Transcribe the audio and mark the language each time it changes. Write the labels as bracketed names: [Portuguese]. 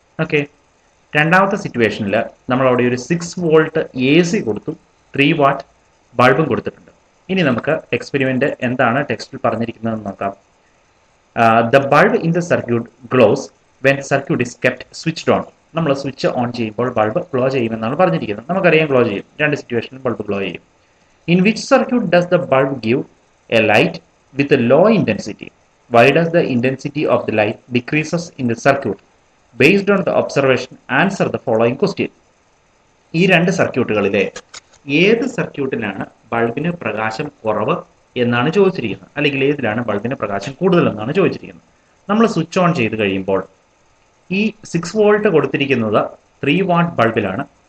[Malayalam] Okay, രണ്ടാമത്തെ സിറ്റുവേഷനിൽ നമ്മൾ അവിടെ ഒരു 6 വോൾട്ട് എ സി കൊടുത്തു, 3 വാട്ട് ബൾബും കൊടുത്തിട്ടുണ്ട്. ഇനി നമുക്ക് എക്സ്പെരിമെന്റ് എന്താണ് ടെക്സ്റ്റിൽ പറഞ്ഞിരിക്കുന്നതെന്ന് നോക്കാം. [English] The bulb in the circuit glows when circuit is kept switched on. [Malayalam] നമ്മൾ സ്വിച്ച് ഓൺ ചെയ്യുമ്പോൾ ബൾബ് ഗ്ലോ ചെയ്യുമെന്നാണ് പറഞ്ഞിരിക്കുന്നത്. നമുക്കറിയാം ഗ്ലോ ചെയ്യും. രണ്ട് സിറ്റുവേഷനിൽ ബൾബ് ഗ്ലോ ചെയ്യും. [English] In which circuit does the bulb give a light with a low intensity? Why does the intensity of the light decreases in the circuit? Based on the observation, answer the following question. [Malayalam] ഈ രണ്ട് സർക്യൂട്ടുകളിലെ ഏത് സർക്യൂട്ടിലാണ് ബൾബിന് പ്രകാശം കുറവ് എന്നാണ് ചോദിച്ചിരിക്കുന്നത്, അല്ലെങ്കിൽ ഏതിലാണ് ബൾബിന് പ്രകാശം കൂടുതൽ എന്നാണ് ചോദിച്ചിരിക്കുന്നത്. നമ്മൾ സ്വിച്ച് ഓൺ ചെയ്ത് കഴിയുമ്പോൾ ഈ 6 വോൾട്ട് കൊടുത്തിരിക്കുന്നത് 3 വാട്ട് ബൾബിലാണ്.